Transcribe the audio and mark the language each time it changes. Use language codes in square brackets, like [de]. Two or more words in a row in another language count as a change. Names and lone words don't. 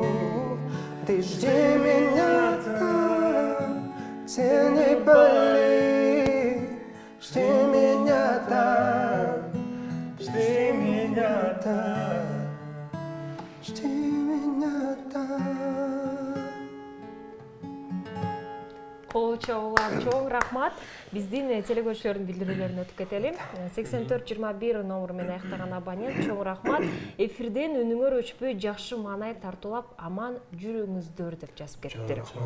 [ru] Ты жди меня там, где не болит. Жди меня там, жди меня там, жди меня там. [ky] Кол чогулар чоң рахмат. Биздин телекөрүүчүлөрдүн билдирүүлөрүнө өтүп кетели. 84-21 номер менен аяктаган абонент чоң рахмат. Эфирден үнүңөр өчпөй жакшы маанай тартуулап аман жүрүңүздөр деп жазып кетиптир.